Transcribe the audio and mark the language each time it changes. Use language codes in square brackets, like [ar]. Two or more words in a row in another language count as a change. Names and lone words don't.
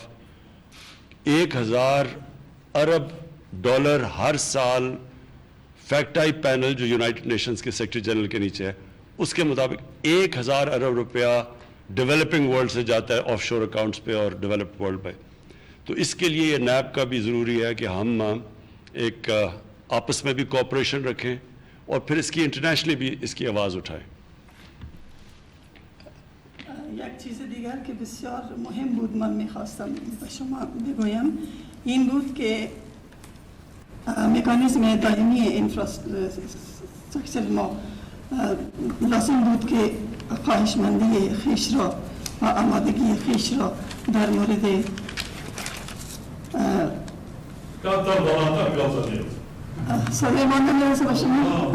[ur] 1000 ارب ڈالر ہر سال فیکٹ آئی پینل جو یونائٹڈ نیشنز کے [en] Secretary General [ur] کے نیچے ہے، اس کے مطابق 1000 ارب روپیہ [en] developing world [ur] سے جاتا ہے [en] offshore accounts [ur] پہ اور [en] developed world [ur] پہ۔ تو اس کے لیے یہ نیب کا بھی ضروری ہے کہ ہم ایک آپس میں بھی کوآپریشن رکھیں اور پھر اس کی انٹرنیشنلی بھی اس کی آواز اٹھائیں۔ [fa] یک چیز دیگر که بسیار مهم بود من میخواستم به شما بگویم این بود که مکانیزم دائمی انفراستراکچر ما لازم بود که خواهشمندی خویش را و آمادگی خویش را در مورد صدای ما نمیرسه به شما؟